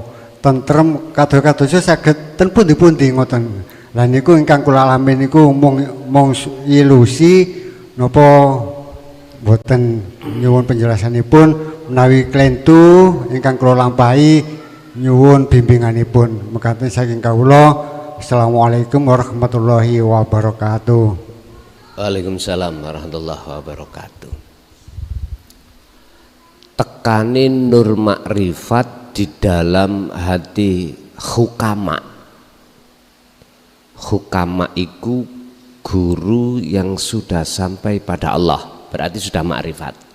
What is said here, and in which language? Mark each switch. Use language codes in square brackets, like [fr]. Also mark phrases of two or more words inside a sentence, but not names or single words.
[jv] Tentrem kados-kadosa saged ten pundi-pundi ngoten. Lah niku ingkang kula alami niku mung ilusi napa mboten nyuwun penjelasanipun menawi klentu ingkang kula lampahi nyuwun bimbinganipun. Mekaten saking kawula. [ar] السلام عليكم ورحمة الله وبركاته. وعليكم السلام ورحمة الله وبركاته. [id] Tekanin nur makrifat di dalam hati hukama. Hukama iku guru yang sudah sampai pada Allah, berarti sudah makrifat.